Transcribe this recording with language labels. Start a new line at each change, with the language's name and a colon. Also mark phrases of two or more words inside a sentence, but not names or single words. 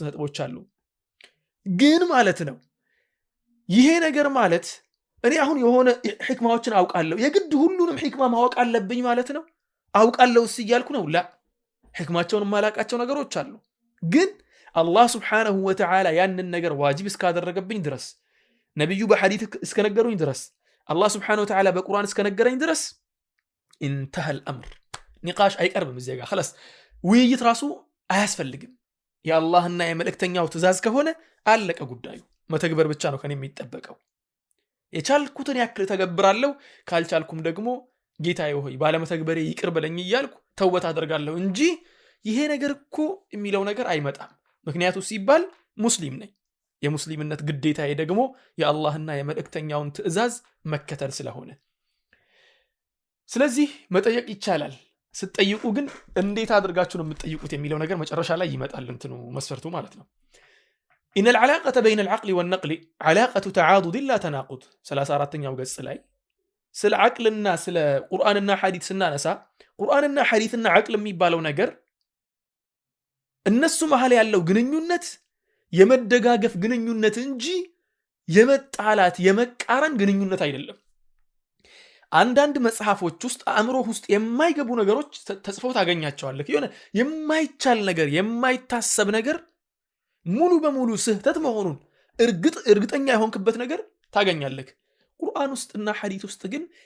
Amharic: ነጥቦች አሉ ግን ማለት ነው ይሄ ነገር ማለት እኔ አሁን የሆነ ህክማዎችን አውቃለሁ የግድ ሁሉንም ህክማ ማወቅ አለብኝ ማለት ነው አውቃለሁ ሲያልኩ ነው ላ ህክማቸውን ማላቃቸው ነገሮች አሉ ግን አላህ
Arabic: سبحانه وتعالى
Amharic: ያንን ነገር ዋጅብ እስካደረገብኝ ድረስ ነብዩ በሐዲስ እስከነገሩኝ ድረስ አላህ Subhanahu
Arabic: وتعالى
Amharic: በቁርአን እስከነገረኝ ድረስ
Arabic: انتهى الامر
Amharic: ንቃሽ አይቀርብም እዚህ ጋር خلاص ውይይት ራሱ አያስፈልግም የአላህና የመልእክተኛው ትእዛዝ ከሆነ አለቀ ጉዳዩ መተግበር ብቻ ነው ከኔ የሚጠበቀው የቻልኩትን ያክል ተገብራለሁ ካልቻልኩም ደግሞ ጌታዬ ሆይ ባለመተግበሬ ይቅር በለኝ ይያልኩ ተውበት አደርጋለሁ እንጂ ይሄ ነገር እኮ የሚለው ነገር አይመጣም ምክንያቱ ሲባል ሙስሊም ነኝ የሙስሊምነት ግዴታዬ ደግሞ የአላህና የመልእክተኛውን ትእዛዝ መከተል ስለሆነ ስለዚህ መጠየቅ ይቻላል ስትጠይቁ ግን እንዴት አድርጋችሁ ነው የምትጠይቁት የሚለው ነገር መጨረሻ ላይ ይመጣል እንትኑ መስፈርቱ ማለት ነው
Arabic: إن العلاقة بين العقل والنقل علاقة تعاضد لا تناقض
Amharic: 34ኛው ገጽ ላይ ስለ አቅልና ስለ ቁርአንና ሐዲስ ስናነሳ ቁርአንና ሐዲስና አቅል የሚባለው ነገር እነሱ መሐል ያለው ግንኙነት የመደጋገፍ ግንኙነት እንጂ የመጣላት የመቃረን ግንኙነት አይደለም አንዳንድ መጽሐፎች ውስጥ አእምሮ ውስጥ የማይገቡ ነገሮች ተጽፈው ታገኛቸዋለህ የሆነ የማይቻል ነገር የማይታሰብ ነገር ሙሉ በሙሉ ስህተት መሆኑን እርግጠኛ የሆንክበት ነገር ታገኛለህ ቁርአን ውስጥና ሐዲስ ውስጥ ግን